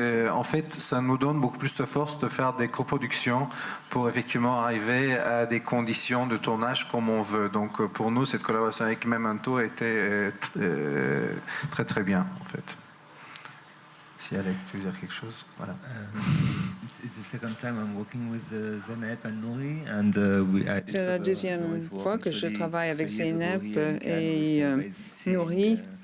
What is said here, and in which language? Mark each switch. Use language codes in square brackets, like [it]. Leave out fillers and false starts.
[fr] En fait, ça nous donne beaucoup plus de force de faire des coproductions pour effectivement arriver à des conditions de tournage comme on veut. Donc, pour nous, cette collaboration avec Memento était très très bien, en fait. Si Alex, tu veux dire quelque chose? Voilà. [en] It's the second time I'm working with Zeynep and Nuri, [fr] c'est la deuxième fois que je travaille avec Zeynep et Nuri.